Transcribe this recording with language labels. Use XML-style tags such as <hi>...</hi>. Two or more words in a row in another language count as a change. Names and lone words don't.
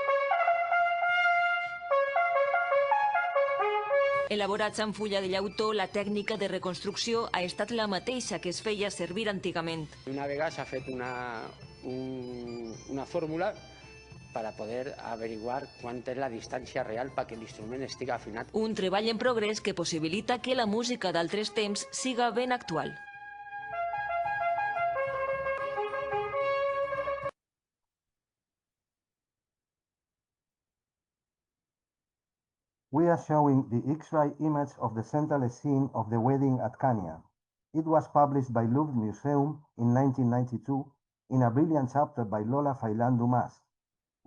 <ca>Elaborats amb fulla de llautó, la tècnica de reconstrucció ha estat la mateixa que es feia servir antigament. Una vegada s'ha fet una fórmula per a poder averiguar quant és la distància real perquè l'instrument estigui afinat. Un treball en progrés que possibilita que la música d'altres temps siga ben actual.</ca> <en>We are showing the X-ray image of the central scene of the wedding at Cania. It was published by Louvre Museum in 1992 in a brilliant chapter by Lola Failan Dumas.</en>